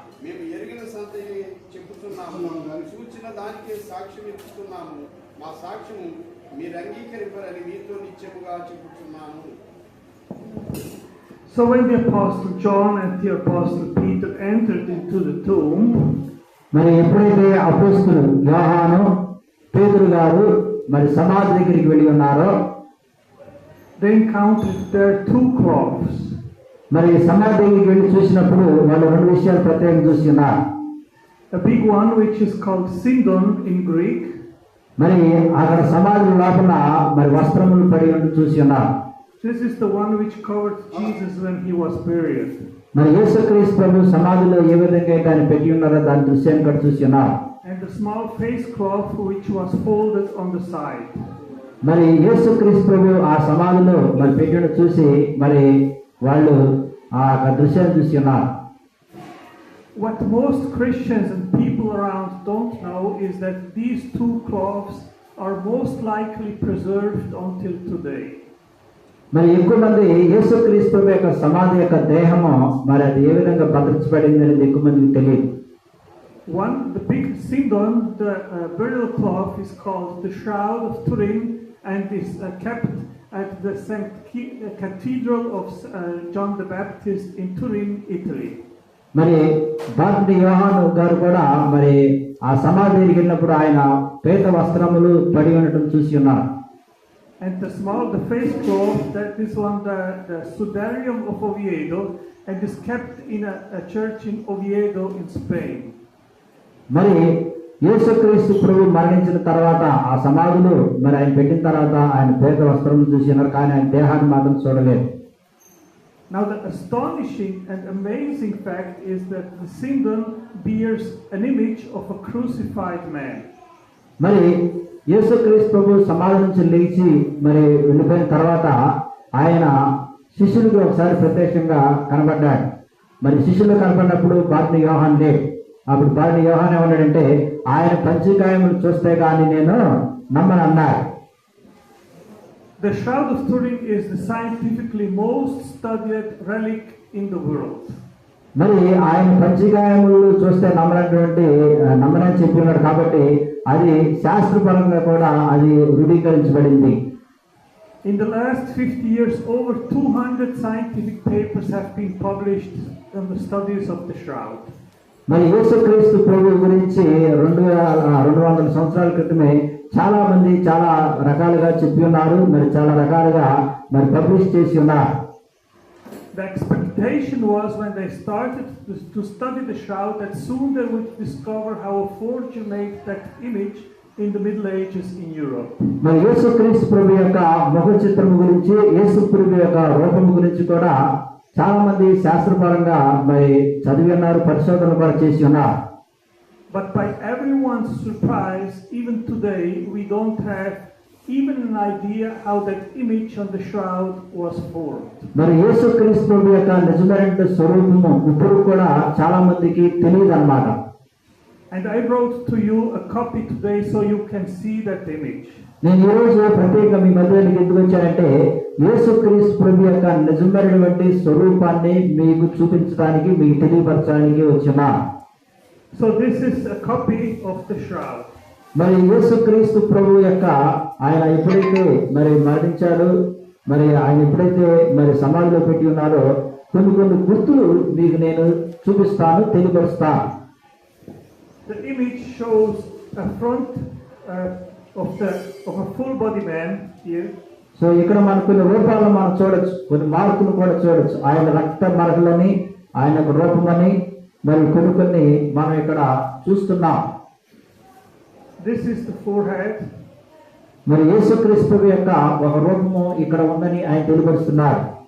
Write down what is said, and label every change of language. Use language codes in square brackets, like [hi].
[te] మేము ఎరిగిన సంగతిని చెప్పుతున్నాము, చూచిన దానికే సాక్ష్యం ఇస్తున్నాము. మా సాక్ష్యము మీరు అంగీకరింపరని మీతో నిత్యముగా చెప్పుతున్నాము. [en] So when the Apostle John and the Apostle Peter entered into the tomb, [te] మరి ఎప్పుడైతే అపోస్తలుడు యోహాను పేతురు గారు మరి సమాధి దగ్గరికి వెళ్ళి ఉన్నారో [en] they encountered there two cloths. [te] మరి సమాధి దగ్గరికి వెళ్ళి చూసినప్పుడు వాళ్ళు రెండు విషయాలు ప్రత్యేకంగా చూసి ఉన్నారు. [en] A big one which is called Sindon in Greek, [te] మరి అక్కడ సమాధి లోపల మరి వస్త్రములు పడి ఉండి చూసి ఉన్నారు. [en] this is the one which covered Jesus when he was buried. [te] మరి యేసుక్రీస్తు ప్రభు సమాధిలో ఏ విధంగా అయితే ఆయన పెట్టి ఉన్నారో దాని దృశ్యాన్ని కూడా చూసి ఉన్నారు. [en] And the small face cloth which was folded on the side. [te] మరి యేసుక్రీస్తు ప్రభు ఆ సమాధిలో మరి పెట్టిన చూసి మరి వాళ్ళు ఆ దృశ్యాన్ని చూసి ఉన్నారు. [en] What most Christians and people around don't know is that these two cloths are most likely preserved until today. [te] మరి ఎక్కువ మంది యేసుక్రీస్తు ప్రభు యొక్క సమాధి యొక్క దేహము మరి అది ఏ విధంగా భద్రించబడింది అనేది ఎక్కువ మందికి తెలియదు. [en] One, the big Sindon, the burial cloth is called the Shroud of Turin and is kept at the Cathedral of John the Baptist in Turin, Italy. [te] మరి బాప్టి యోహాను గారు కూడా మరి ఆ సమాధికి వెళ్ళినప్పుడు ఆయన పేద వస్త్రములు పడి ఉండటం చూసి ఉన్నారు. [en] And the face cloth, that is one, the Sudarium of Oviedo, and is kept in a church in Oviedo in Spain. [te] మరి యేసుక్రీస్తు ప్రభు మరణించిన తర్వాత ఆ సమాధులు మరి ఆయన పెట్టిన తర్వాత ఆయన పేద వస్త్రములు చూసి ఉన్నారు, కానీ ఆయన దేహాన్ని మాత్రం చూడలేదు. [en] Now the astonishing and amazing fact is that the Sindon bears an image of a crucified man. [te] మరి యేసుక్రీస్తు ప్రభు సమాధి నుంచి లేచి మరి వెళ్ళిపోయిన తర్వాత ఆయన శిష్యులకు ఒకసారి ప్రత్యక్షంగా కనబడ్డాడు. మరి శిష్యులు కనబడినప్పుడు బాప్టి యోహాను లేడు. అప్పుడు బాప్టి యోహాను ఏమన్నాడంటే ఆయన పంచగాయములు చూస్తే కానీ నేను నమ్మనన్నాడు. [en] The Shroud of Turin is the scientifically most studied relic in the world. [te] మరి ఆయన పంచగాయములు చూస్తే నమ్మనని చెప్పి ఉన్నాడు కాబట్టి అది శాస్త్రపరంగా కూడా అది రూఢీకరించబడింది. [en] In the last 50 years, over 200 scientific papers have been published on the studies of the Shroud. [te] మరి యేసుక్రీస్తు ప్రభు గురించి 200 సంవత్సరాల క్రితమే చాలా మంది చాలా రకాలుగా చెప్పి ఉన్నారు, మరి చాలా రకాలుగా మరి పబ్లిష్ చేసి ఉన్నారు. [en] The expectation was when they started to study the Shroud that soon they would discover how a forger made that image in the Middle Ages in Europe. [te] మరి యేసుక్రీస్తు ప్రభు యొక్క ముఖ చిత్రము గురించి, యేసు ప్రభు యొక్క రూపము గురించి కూడా చాలా మంది శాస్త్రపరంగా మరి చదివి ఉన్నారు, పరిశోధనలు కూడా చేసి ఉన్నారు. [en] But by everyone's surprise, even today, we don't have even an idea how that image on the shroud was formed. [te] మరి యేసుక్రీస్తు ప్రభు యొక్క నిజమైన స్వరూపము ఇప్పుడు కూడా చాలా మందికి తెలియదు అన్నమాట. [en] And I brought to you a copy today so you can see that image. [te] నేను ఈ రోజు ప్రత్యేకంగా మీ మధ్యలోకి ఎందుకు వచ్చానంటే యేసుక్రీస్తు ప్రభు యొక్క నిజమైనటువంటి స్వరూపాన్ని మీకు చూపించడానికి, మీకు తెలియపరచడానికి వచ్చినా. [en] So this is a copy of the shroud. [te] మరి యేసుక్రీస్తు ప్రభు యొక్క ఆయన ఎప్పుడైతే మరి మరణించాడు, మరి ఆయన ఎప్పుడైతే మరి సమాధిలో పెట్టి ఉన్నారో కొన్ని గుర్తులు మీకు నేను చూపిస్తాను, తెలియపరుస్తాను. [en] The image shows a front of a full body man here. [te] So ఇక్కడ మనకు కొన్ని రూపాలను మనం చూడొచ్చు, కొన్ని మార్కులు కూడా చూడొచ్చు. ఆయన రక్త మరకలని, ఆయన రూపమని మరి కొన్ని మనం ఇక్కడ చూస్తున్నాం. [en] This is the forehead. [te] మరి యేసుక్రీస్తు యొక్క ఒక రూపము ఇక్కడ ఉందని ఆయన తెలియపరుస్తున్నారు.